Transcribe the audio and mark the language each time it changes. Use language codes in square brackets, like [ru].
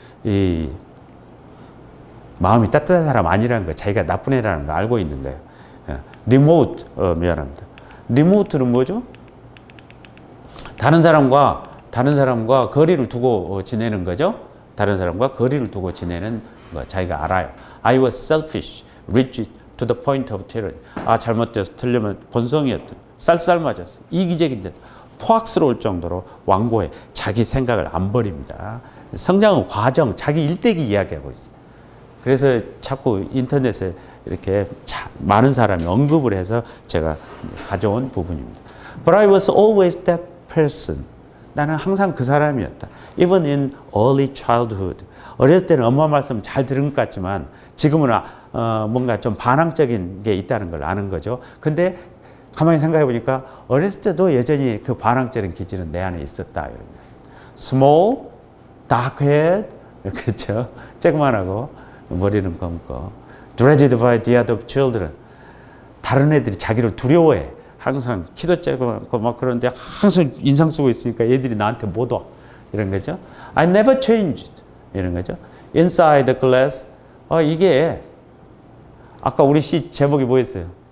[ko] 이 마음이 따뜻한 사람 아니라는 거, 자기가 나쁜 애라는 거 알고 있는 거예요. remote, 미안합니다. remote는 뭐죠? 다른 사람과 거리를 두고 지내는 거죠. 다른 사람과 거리를 두고 지내는 거 자기가 알아요. [en] I was selfish, rigid, to the point of tyranny. [ko] 잘못돼서 틀리면 본성이었던, 쌀쌀 맞았어. 이기적인데 포악스러울 정도로 완고해. 자기 생각을 안 버립니다. 성장은 과정, 자기 일대기 이야기하고 있어요. 그래서 자꾸 인터넷에 이렇게 많은 사람이 언급을 해서 제가 가져온 부분입니다. [en] But I was always that person. [ko] 나는 항상 그 사람이었다. [en] Even in early childhood. [ko] 어렸을 때는 엄마 말씀 잘 들은 것 같지만 지금은 뭔가 좀 반항적인 게 있다는 걸 아는 거죠. 근데 가만히 생각해 보니까 어렸을 때도 여전히 그 반항적인 기질은 내 안에 있었다. [en] Small, dark head, [ko] 그렇죠. 쬐그만하고 머리는 검고. [en] Dreaded by the other children. [ko] 다른 애들이 자기를 두려워해. 항상 키도 쬐그만하고 막 그런데 항상 인상 쓰고 있으니까 애들이 나한테 못 와. 이런 거죠. [en] I never changed. [ko] 이런 거죠. [en] Inside the glass. [ko] 이게 아까 우리 시 제목이 뭐였어요?